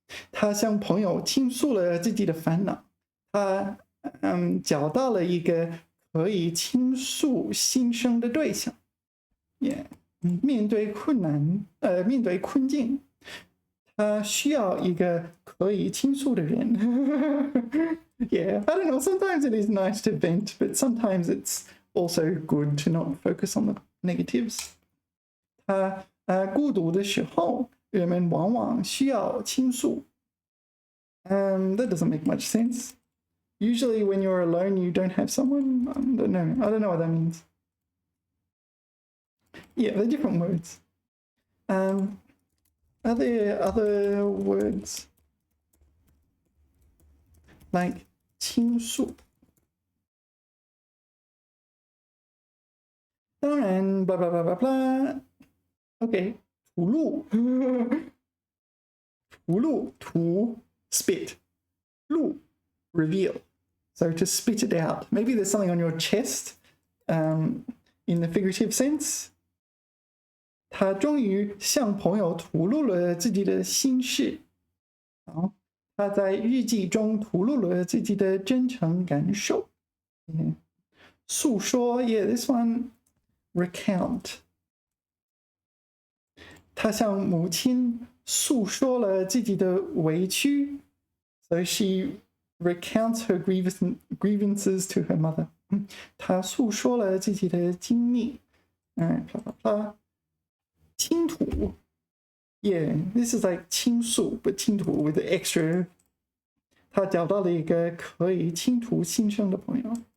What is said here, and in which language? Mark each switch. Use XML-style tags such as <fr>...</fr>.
<zh>他向朋友倾诉了自己的烦恼，他找到了一个可以倾诉心声的对象。</zh> <en>Yeah.</en> <zh>面对困境，他需要一个可可以倾诉的人。</zh> <en>Yeah, I don't know. Sometimes it is nice to vent, but sometimes it's also good to not focus on the negatives.</en> <zh>他孤独的时候，人们往往需要倾诉。</zh> <en>That doesn't make much sense. Usually, when you're alone, you don't have someone. I don't know. I don't know what that means. Yeah, they're different words. Are there other words like 倾诉？当然 blah blah blah blah blah. Okay, 吐露，吐露，吐 spit, 露 reveal. So to spit it out. Maybe there's something on your chest, in the figurative sense.</en> <zh>他终于向朋友吐露了自己的心事。好，他在日记中吐露了自己的真诚感受。</zh> <en>诉说 ，yeah, this one recount.</en> <zh>他向母亲诉说了自己的委屈。</zh> <en>So she recounts her grievances to her mother.</en> <zh>他诉说了自己的经历。blah blah blah.</zh> <en>倾吐 ，yeah, this is like 倾诉 but 倾吐 with the extra.</en> <zh>他找到了一个可以倾吐心声的朋友。</zh>